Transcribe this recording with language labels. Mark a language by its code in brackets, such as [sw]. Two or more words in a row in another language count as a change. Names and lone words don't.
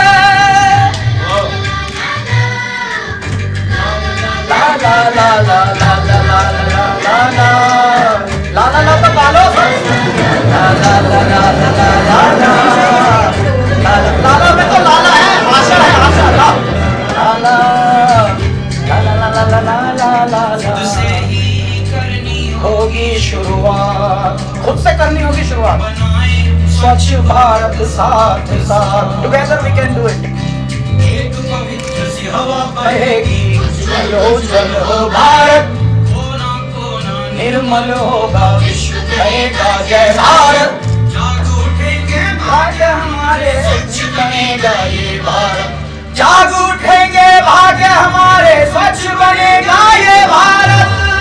[hi] ला ला ला ला ला ला ला ला ला ला ला ला तो गालो। ला ला ला ला ला ला ला ला में तो लाला है, आशा है, आशा। ला ला ला ला ला ला ला ला ला। खुद से ही करनी होगी शुरुआत, खुद से करनी होगी शुरुआत। बनाए स्वच्छ भारत साथ साथ, [en] together we can do it. [hi] एक पवित्र सी हवा बहेगी, उज्जवल हो भारत, कोना कोना निर्मल होगा, विश्व कहेगा जय भारत। जाग उठेंगे भाग्य हमारे, हमारे स्वच्छ बनेगा ये भारत। जाग उठेंगे भाग्य हमारे स्वच्छ बनेगा ये भारत।